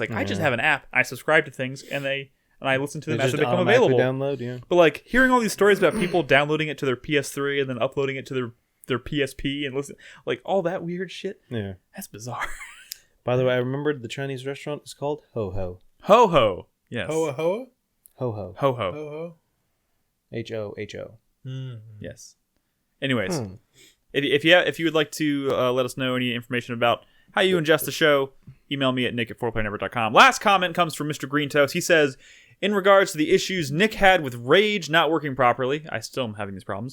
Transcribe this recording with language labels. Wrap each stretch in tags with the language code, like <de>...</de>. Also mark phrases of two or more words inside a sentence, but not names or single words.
<en>Like I just have an app, I subscribe to things, and I listen to them as they become available. Download, yeah. But like hearing all these stories about people downloading it to their PS3 and then uploading it to their PSP and listen, like all that weird shit. Yeah. That's bizarre. By the way, I remembered the Chinese restaurant is called Ho Ho. Ho ho. Yes. Hoa Hoa? Ho Ho. Ho ho. Ho Ho? HOHO. Yes. Anyways, if you would like to let us know any information about how you ingest the show, email me at nick@4playernetwork.com. Last comment comes from Mr. Green Toast. He says, in regards to the issues Nick had with Rage not working properly, I still am having these problems.</en>